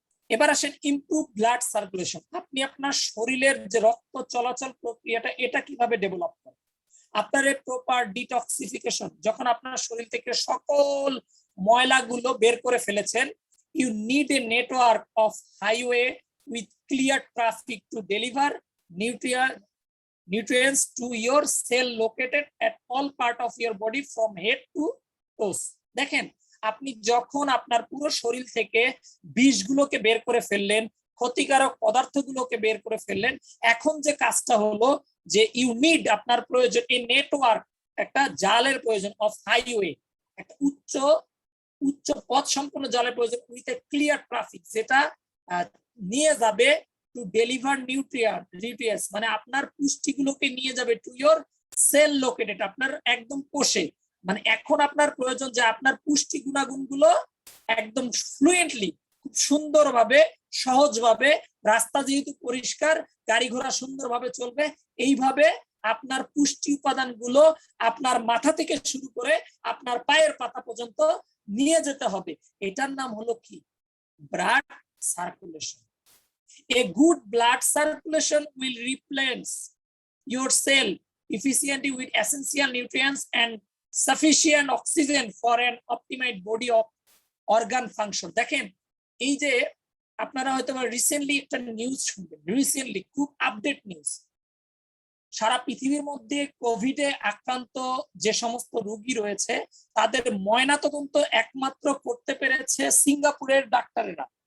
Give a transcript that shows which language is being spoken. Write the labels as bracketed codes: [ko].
[bn] এবার আসেন improve blood circulation. আপনি আপনার শরীরের যে রক্ত চলাচল প্রক্রিয়াটা এটা কিভাবে ডেভেলপ করেন? আপনার এই প্রপার ডিটক্সিফিকেশন, যখন আপনার শরীর থেকে সকল ময়লাগুলো বের করে ফেলেছেন, [en] you need a network of highway with clear traffic to deliver nutrients to your cell located at all part of your body from head to toes. [bn] দেখেন, আপনি যখন আপনার পুরো শরীর থেকে বিষগুলোকে বের করে ফেললেন, ক্ষতিকারক পদার্থগুলোকে বের করে ফেললেন, এখন যে কাজটা হলো যে [en] you need, [bn] আপনার প্রয়োজন এই নেটওয়ার্ক, একটা জালের প্রয়োজন, [en] of highway, [bn] একটা উচ্চ পথ সম্পন্ন জালের প্রয়োজন, [en] with a clear traffic, [bn] যেটা নিয়ে যাবে [en] to deliver nutrients, [bn] মানে আপনার পুষ্টিগুলোকে নিয়ে যাবে [en] to your cell located, [bn] আপনার একদম কোষে। মানে এখন আপনার প্রয়োজন যে আপনার পুষ্টি গুণাগুণগুলো একদম ফ্লুয়েন্টলি, খুব সুন্দরভাবে, সহজভাবে, রাস্তা যেহেতু পরিষ্কার, গাড়ি ঘোড়া সুন্দরভাবে চলবে, এইভাবে আপনার পুষ্টি উপাদানগুলো আপনার মাথা থেকে শুরু করে আপনার পায়ের পাতা পর্যন্ত নিয়ে যেতে হবে। এটার নাম হলো কি? Blood circulation. [en] A good blood circulation will replenish your cell efficiently with essential nutrients and sufficient oxygen for an optimized body of organ function. [bn] দেখেন, এই যে আপনারা হয়তো রিসেন্টলি একটা নিউজ শুনবেন, রিসেন্টলি খুব আপডেট নিউজ, সারা পৃথিবীর মধ্যে কোভিডে আক্রান্ত যে সমস্ত রোগী রয়েছে তাদের ময়নাতদন্ত একমাত্র করতে পেরেছে সিঙ্গাপুরের ডাক্তারেরা।